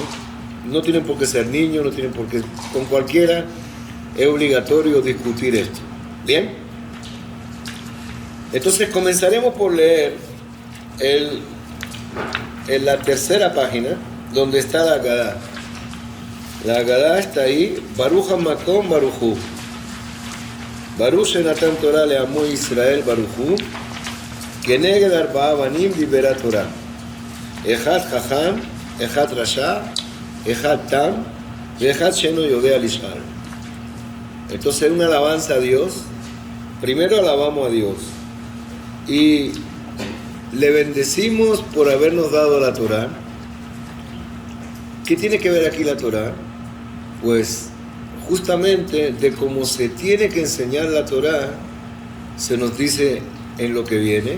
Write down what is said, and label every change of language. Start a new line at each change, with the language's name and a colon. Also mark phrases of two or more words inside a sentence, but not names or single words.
Spanish: No tienen por qué ser niños, no tienen por qué... Con cualquiera es obligatorio discutir esto. ¿Bien? Entonces comenzaremos por leer en la tercera página, donde está la Agadá. La Agadá está ahí.
Hebrew: ברוך המקום ברוך הוא. ברוך שנתן תורה לעמו ישראל ברוך הוא. כנגד ארבעה בנים דברה תורה. אחד חכם, אחד רשע, אחד תם, אחד שאינו יודע לשאול.
Spanish: Entonces es una alabanza a Dios. Primero alabamos a Dios y le bendecimos por habernos dado la Torá. ¿Qué tiene que ver aquí la Torá? Pues justamente de cómo se tiene que enseñar la Torá, se nos dice en lo que viene.